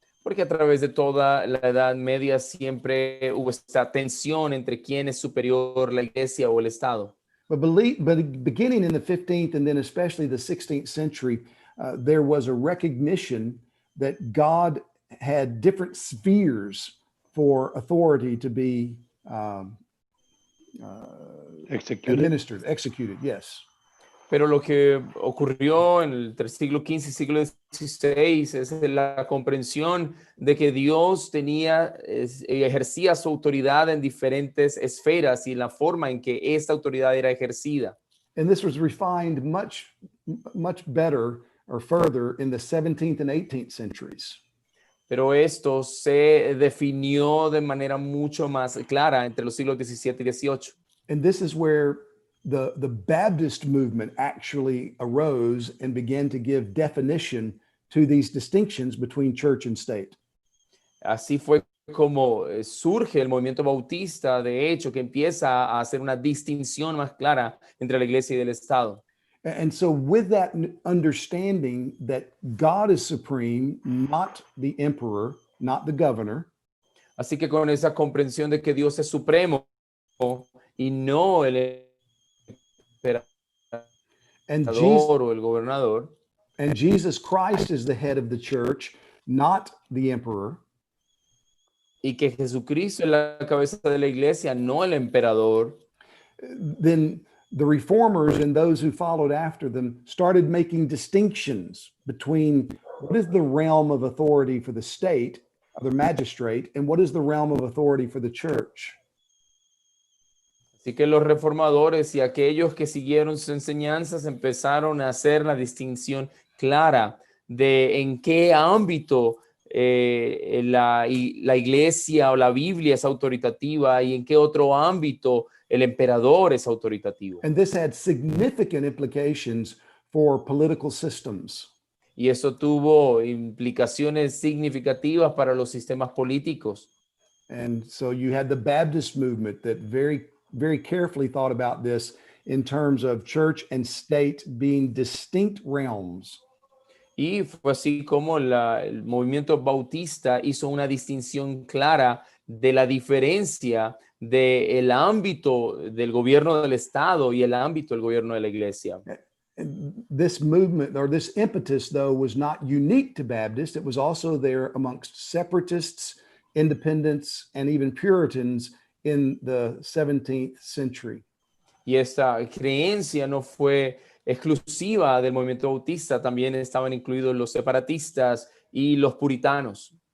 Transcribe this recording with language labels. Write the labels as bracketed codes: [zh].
[es] Porque a través de toda la Edad Media siempre hubo esta tensión entre quién es superior, la iglesia o el Estado. [en] But beginning in the 15th and then especially the 16th century, there was a recognition that God had different spheres for authority to be Executed. executed, yes. [es] Pero lo que ocurrió entre el siglo XV y siglo XVI es la comprensión de que Dios ejercía su autoridad en diferentes esferas y la forma en que esta autoridad era ejercida. [en] And this was refined much better or further in the 17th and 18th centuries. [es] Pero esto se definió de manera mucho más clara entre los siglos XVII y XVIII. [en] And this is where the Baptist movement actually arose and began to give definition to these distinctions between church and state. [es] Así fue como surge el movimiento bautista, de hecho, que empieza a hacer una distinción más clara entre la iglesia y el Estado. [en] And so, with that understanding that God is supreme, not the emperor, not the governor, [es] Así que con esa comprensión de que Dios es supremo y no el [en] and [es] emperador o el gobernador, [en] Jesus Christ is the head of the church, not the emperor, [es] y que Jesucristo es la cabeza de la iglesia, no el emperador, [en] then the reformers and those who followed after them started making distinctions between what is the realm of authority for the state, or the magistrate, and what is the realm of authority for the church. [es] Así que los reformadores y aquellos que siguieron sus enseñanzas empezaron a hacer la distinción clara de en qué ámbito la iglesia o la Biblia es autoritativa y en qué otro ámbito el emperador es autoritativo. [en] And this had significant implications for political systems. [es] Y eso tuvo implicaciones significativas para los sistemas políticos. [en] And so you had the Baptist movement that very carefully thought about this in terms of church and state being distinct realms. [es] Y fue así como el movimiento bautista hizo una distinción clara de la diferencia del ámbito del gobierno del Estado y el ámbito del gobierno de la iglesia. [en] This movement, or this impetus, though, was not unique to Baptists. It was also there amongst separatists, independents, and even Puritans in the 17th century. [es] Y esta creencia no fue exclusiva del movimiento bautista, también estaban incluidos los separatistas y los puritanos.